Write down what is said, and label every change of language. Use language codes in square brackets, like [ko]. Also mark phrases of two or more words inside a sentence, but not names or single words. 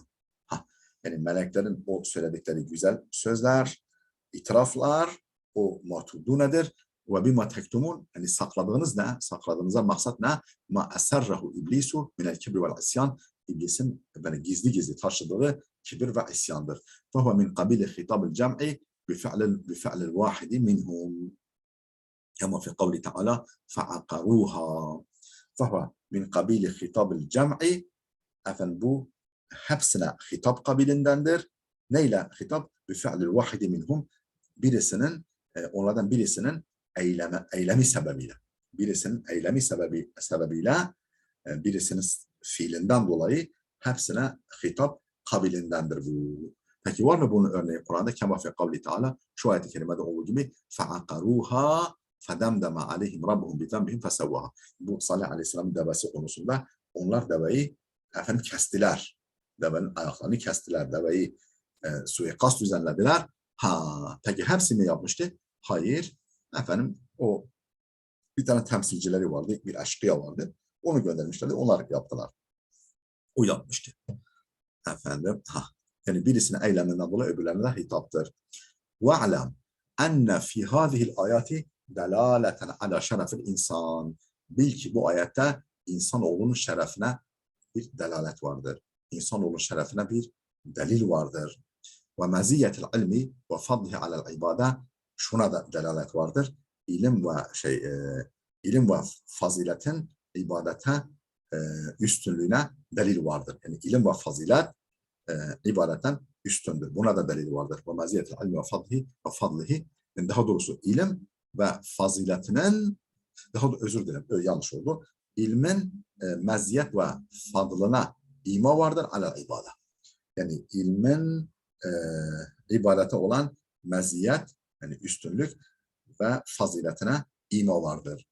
[tr] Yani meleklerin o söyledikleri güzel sözler, itiraflar, o matudunedir. [ar] وبما تكتمون, [tr] yani sakladığınız ne? Sakladığınıza maksat ne? [ar] ما أسره إبليس من الكبر والعصيان. [tr] İblisin yani gizli gizli taşıdığı kibir ve isyandır. [ar] فهو من قبيل خطاب الجمع بفعل الواحد منهم. كما في قوله تعالى فعقروها. فهو من قبيل خطاب الجمع. [tr] Efendim bu hepsine hitap kabilindendir. Neyle hitap? [ar] بفعل الواحد منهم. [tr] Birisinin, onlardan birisinin eylemi sebebiyle. Birisinin eylemi sebebiyle birisinin fiilinden dolayı hepsine hitap kabilindendir bu. Peki var mı bunun örneği Kur'an'da? [ar] كما في قوله تعالى, [tr] şu ayet-i kerimede olduğu gibi [ar] فَعَقَرُوهَا فَدَمْدَمَ عَلَيْهِمْ رَبُّهُمْ بِذَنْبِهِمْ فَسَوَّهَا. [tr] Bu Salih Aleyhisselam devesi konusunda onlar deveyi kestiler. Devenin ayaklarını kestiler. Deveyi suikast düzenlediler. Peki hepsi mi yapmıştı? Hayır. O bir tane temsilcileri vardı. Bir eşkıya vardı. Onu göndermişlerdi. Onlar yaptılar. O yapmıştı. Yani birisinin eyleminden dolayı öbürlerine de hitaptır. [ar] وَعْلَمْ اَنَّ فِي هَذِهِ الْآيَاتِ دَلَالَةً عَلَى شَرَفِ الْاِنْسَانِ. [tr] Bil ki bu ayette insanoğlunun şerefine bir delalet vardır. İnsanoğlunun şerefine bir delil vardır. [ar] وَمَزِيَّةِ الْعِلْمِ وَفَضْلِهِ عَلَى الْعِبَادَةِ. [tr] Şuna da delalet vardır. İlim ve faziletin ibadete üstünlüğüne delil vardır. Yani ilim ve fazilet ibadetten üstündür. Buna da delil vardır. [ar] وَمَزِيَّةِ الْعِلْمِ وَفَضْلِهِ. [tr] Yani daha doğrusu ilim ve faziletinin, özür dilerim, yanlış oldu. İlmin meziyet ve fadlına ima vardır ala ibadet. Yani ilmin ibadete olan meziyet, yani üstünlük ve faziletine ima vardır.